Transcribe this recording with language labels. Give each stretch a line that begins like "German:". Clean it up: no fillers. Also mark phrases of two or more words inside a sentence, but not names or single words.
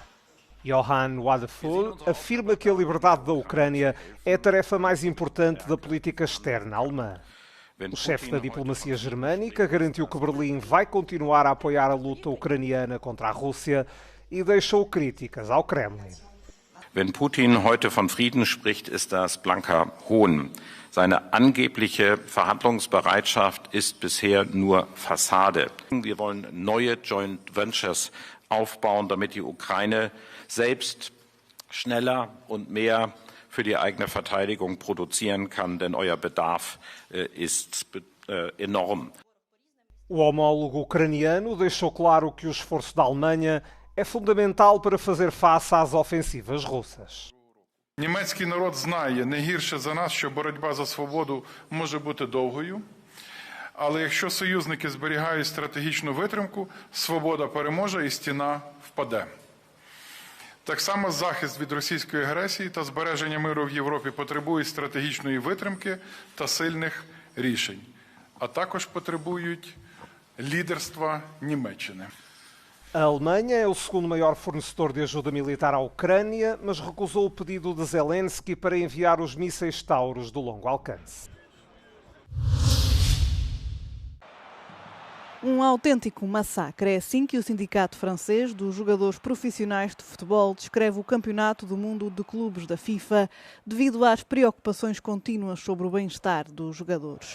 Portuguese: Johann Wadephul afirma que a liberdade da Ucrânia é a tarefa mais importante da política externa alemã. O chefe da diplomacia germânica garantiu que Berlim vai continuar a apoiar a luta ucraniana contra a Rússia e deixou críticas ao Kremlin.
German: Wenn Putin heute von Frieden spricht, ist das blanker Hohn. Seine angebliche Verhandlungsbereitschaft ist bisher nur Fassade. Wir wollen neue
English: Joint Ventures
German: aufbauen, damit die Ukraine selbst schneller und mehr für die eigene Verteidigung produzieren kann, denn euer Bedarf ist enorm.
Portuguese: O homólogo ucraniano deixou claro que o esforço da Alemanha é fundamental para fazer face às ofensivas russas.
Ukrainian: Німецький народ знає не гірше за нас, що боротьба за свободу може бути довгою, але якщо союзники зберігають стратегічну витримку, свобода переможе і стіна впаде. Так само захист від російської агресії та збереження миру в Європі потребують стратегічної витримки та сильних рішень, а також потребують лідерства Німеччини.
Portuguese: A Alemanha é o segundo maior fornecedor de ajuda militar à Ucrânia, mas recusou o pedido de Zelensky para enviar os mísseis Taurus de longo alcance. Um autêntico massacre. É assim que o sindicato francês dos jogadores profissionais de futebol descreve o Campeonato do Mundo de Clubes da FIFA devido às preocupações contínuas sobre o bem-estar dos jogadores.